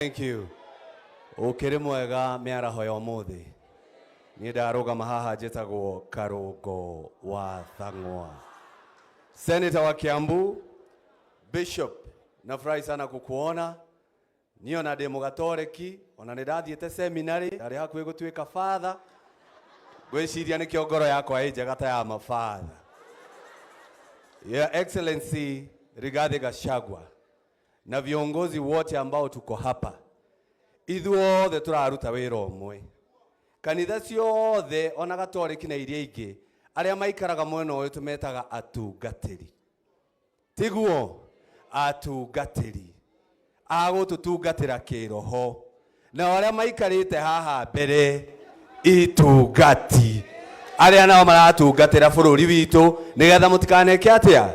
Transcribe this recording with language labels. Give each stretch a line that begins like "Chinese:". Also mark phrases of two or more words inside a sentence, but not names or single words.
English: Thank you.
Kikuyu: Ukiri mwega miaraho ya umuthi. Ni ndarugama haha njitagwo Karungo wa Thang'wa. Senator wa Kiambu, Bishop,
Swahili: nafurahi sana kukuona.
Kikuyu: Niyo na demo gatoreki, ona nidathiete seminary, ndari hakuhi gutuika father. Gwiciria ni kiongoro yakwa njega ya mafather.
English: Your Excellency
Swahili: Rigathi Gachagua na viongozi wote ambao tuko hapa,
Kikuyu: ithuothe turaruta wira umwe. Kanitha ciothe ona gatoreki na iria ingi aria maikaraga mwena uyu tumetaga atungatiri. Tiguo atungatiri agututungatira kiroho, na aria maikarite haha mbere itungati aria nao maratungatira bururi witu nigetha mutikaneke atia.